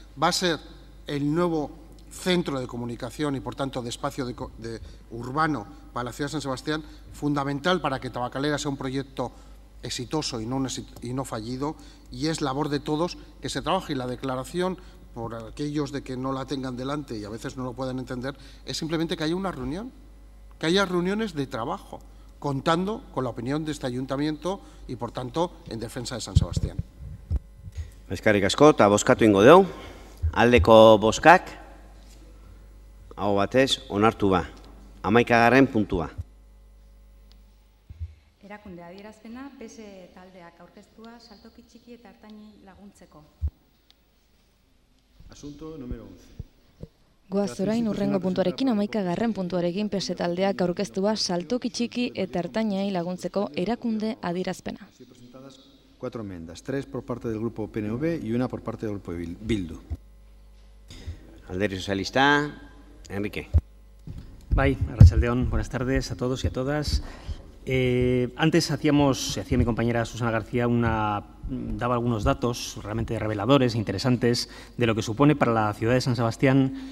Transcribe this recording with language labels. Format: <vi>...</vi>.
<es>Va a ser el nuevo centro de comunicación y, por tanto, de espacio urbano para la ciudad de San Sebastián, fundamental para que Tabacalera sea un proyecto exitoso y no fallido, y es labor de todos que se trabaje. Y la declaración por aquellos de que no la tengan delante y a veces no lo puedan entender, es simplemente que haya una reunión, que haya reuniones de trabajo, contando con la opinión de este ayuntamiento y, por tanto, en defensa de San Sebastián.</es> <eu>Eskerrik asko, eta bozkatu ingo dugu. Aldeko bozkak, hau batez, onartu ba. 11. puntua. Erakunde adierazpena, PSE taldeak aurkeztua saltoki txiki eta ertainei laguntzeko.</eu> <es>Asunto número 11.</es> <eu>Goaz orain urrengo puntuarekin 11. puntuarekin PSE taldeak aurkeztua saltoki txiki eta ertainei laguntzeko erakunde adierazpena.</eu> <es>4 enmiendas, 3 por parte del grupo PNV y 1 por parte del grupo Bildu.</es> <eu>Alderdi Sozialista, Enrique. Bai, arratsaldeon,</eu> <es>buenas tardes a todos y a todas. Antes hacía mi compañera Susana García daba algunos datos realmente reveladores, interesantes, de lo que supone para la ciudad de San Sebastián</es>